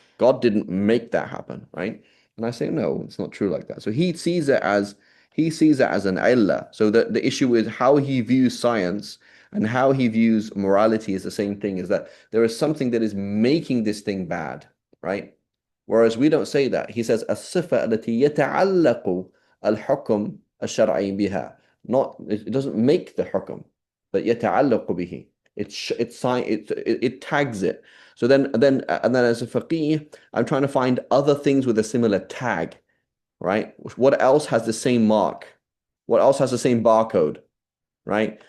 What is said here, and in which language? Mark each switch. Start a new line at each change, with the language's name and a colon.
English: God didn't make that happen, right? And I say, no, it's not true like that. So he sees it as an illah. So the issue is how he views science and how he views morality is the same thing, is that there is something that is making this thing bad, right? Whereas we don't say that. He says,
Arabic: الصفة التي يتعلق الحكم الشرعي بها.
English: Not, it doesn't make the hukum, but
Arabic: يتعلق به.
English: It tags it. So then as a faqih, I'm trying to find other things with a similar tag, right? What else has the same mark? What else has the same barcode, right?